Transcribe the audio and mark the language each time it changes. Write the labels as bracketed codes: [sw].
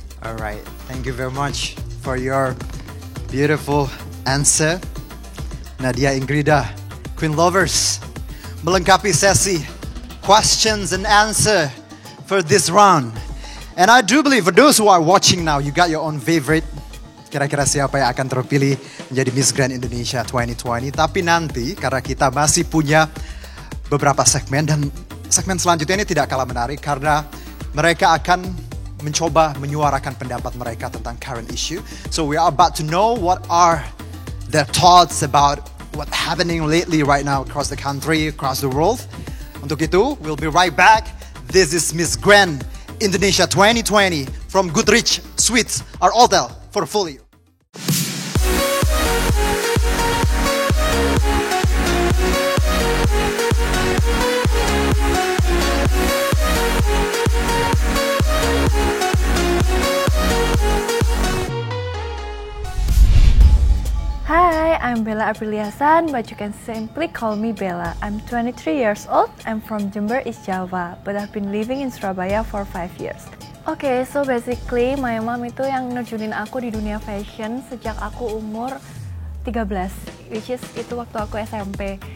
[en] Alright, thank you very much for your beautiful answer. Nadia Ingrida, Queen Lovers, [id] melengkapi sesi [en] questions and answer for this round. And I do believe for those who are watching now, you got your own favorite. [id] Kira-kira siapa yang akan terpilih menjadi Miss Grand Indonesia 2020. Tapi nanti karena kita masih punya beberapa segmen dan segmen selanjutnya ini tidak kalah menarik karena mereka akan mencoba menyuarakan pendapat mereka tentang current issue. [en] So we are about to know what are their thoughts about what happening lately right now across the country, across the world. [id] Untuk itu, [en] we'll be right back. This is Miss Grand Indonesia 2020 from Goodrich Sweets, our hotel portfolio. Hi, I'm Bella Apriliasan, but you can simply call me Bella. I'm 23 years old. I'm from Jember, East Java, but I've been living in Surabaya for 5 years. Okay, so basically my mom [id] itu yang nerjunin aku di dunia fashion sejak aku umur 13, [en] which is [id] itu waktu aku SMP.